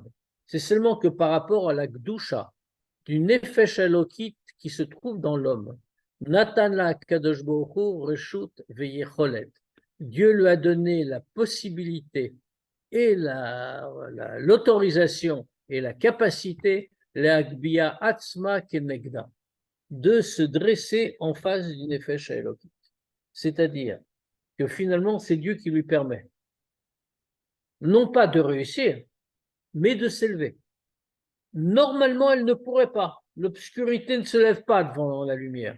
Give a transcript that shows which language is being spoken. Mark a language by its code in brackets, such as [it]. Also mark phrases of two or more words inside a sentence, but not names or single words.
[fr] C'est seulement que par rapport à la Gdusha du [he] נפש אלוקית [fr] qui se trouve dans l'homme, [he] נתן לו הקדוש ברוך הוא רשות ויכולת. [fr] Dieu lui a donné la possibilité et l'autorisation et la capacité l' [he] הגביה עצמה כנגדה [fr] de se dresser en face du [he] נפש אלוקית. [fr] C'est-à-dire que finalement, c'est Dieu qui lui permet, non pas de réussir, mais de s'élever. Normalement, elle ne pourrait pas. L'obscurité ne se lève pas devant la lumière.